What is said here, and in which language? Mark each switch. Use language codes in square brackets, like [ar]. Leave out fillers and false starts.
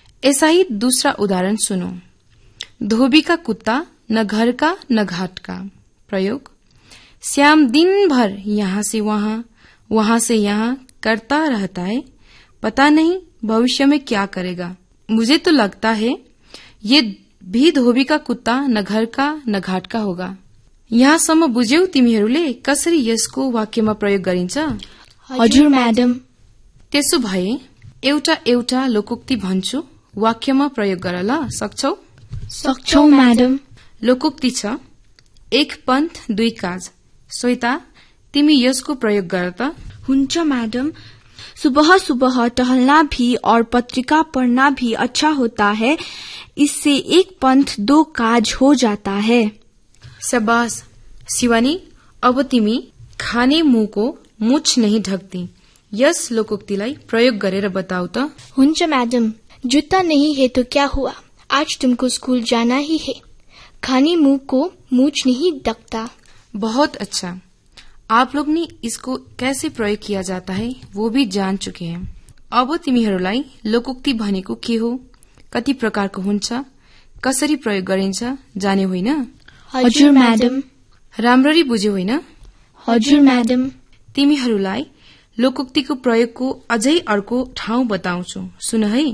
[hi] ऐसा ही दूसरा उदाहरण सुनो, धोबी का कुत्ता न घर का न घाट का, प्रयोग श्याम दिन भर यहाँ से वहाँ वहाँ से यहाँ करता रहता है, पता नहीं भविष्य में क्या करेगा। मुझे तो लगता है ये भी धोबी का कुत्ता न घर का न घाट का होगा। [ne] यहाँ सम्म बुझ्यौ तिमीहरूले कसरी यसको वाक्यमा प्रयोग गरिन्छ? हजुर म्याडम। त्यसो भए एउटा एउटा लोकोक्ति भन्छु, वाक्यमा प्रयोग गर ल, सक्छौ? सक्छौ म्याडम। लोकोक्ति छ, एक पन्थ दुई काज, श्वेता तिमी यसको प्रयोग गर त। हुन्छ म्याडम। [hi] सुबह सुबह टहलना भी और पत्रिका पढ्ना भी अच्छा होता है, इससे एक पन्थ दो काज हो जाता है। [ne] शाबाश शिवानी, अब तिमी [hi] खाने मुँह को मुछ नहीं ढकती, [ne] यस लोकोक्तिलाई प्रयोग गरेर बताऊ त। हुन्छ म्याडम। [hi] जुत्ता नहीं है तो क्या हुआ, आज तुमको स्कूल जाना ही है, खाने मुँह को मुछ नहीं ढकता। बहुत अच्छा, आप लोग ने इसको कैसे प्रयोग किया जाता है वो भी जान चुके हैं। [ne] अब तिमीहरूलाई लोकोक्ति भनेको के हो, कति प्रकार को हुन्छ, कसरी प्रयोग गरिन्छ जाने होइन? हजुर म्याडम। राम्ररी बुझ्यौ होइन? हजुर म्याडम। तिमीहरूलाई लोकोक्तिको प्रयोगको अझै अर्को ठाउँ बताउँछु। सुन है,